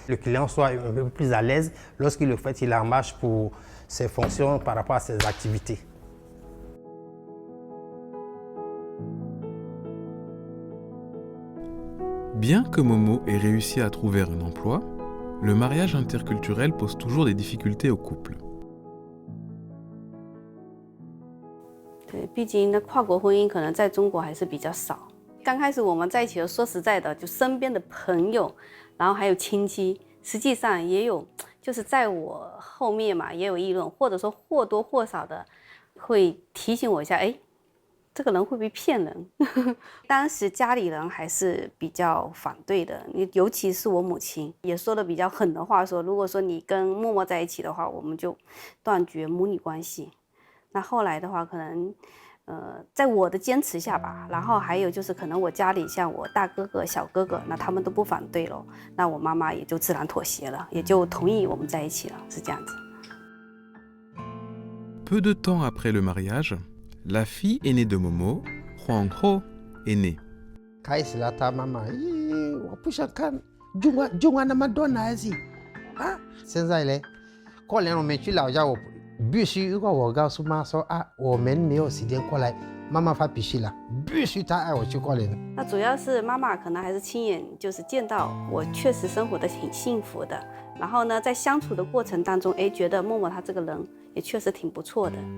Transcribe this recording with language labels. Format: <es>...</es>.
<fr>Le client soit un peu plus à l'aise lorsqu'il le fait, il en marche pour ses fonctions par rapport à ses activités. Bien que Momo ait réussi à trouver un emploi, le mariage interculturel pose toujours des difficultés au couple.</fr> <zh>对，毕竟那跨国婚姻可能在中国还是比较少。刚开始我们在一起的，说实在的，就身边的朋友，然后还有亲戚，实际上也有就是在我后面嘛也有议论，或者说或多或少的会提醒我一下，哎，这个人会不会骗人？当时家里人还是比较反对的，尤其是我母亲也说的比较狠的话，说如果说你跟默默在一起的话，我们就断绝母女关系。那后来的话，可能在我的坚持下吧，然后还有就是可能我家里像我大哥哥、小哥哥，那他们都不反对了，那我妈妈也就自然妥协了，也就同意我们在一起了，是这样子。</zh> <fr>Peu de temps après le mariage, la fille aînée de Momo, Huangho, est née.</fr> <zh>开始了，他妈妈，咦，我不想看中华那么多男子啊！现在呢，过年我们去老家，我必须如果我告诉妈说啊，我们没有时间过来，妈妈发脾气了，必须她爱我去过年。那主要是妈妈可能还是亲眼就是见到我确实生活的挺幸福的，然后呢，在相处的过程当中，哎，觉得默默他这个人也确实挺不错的。</zh>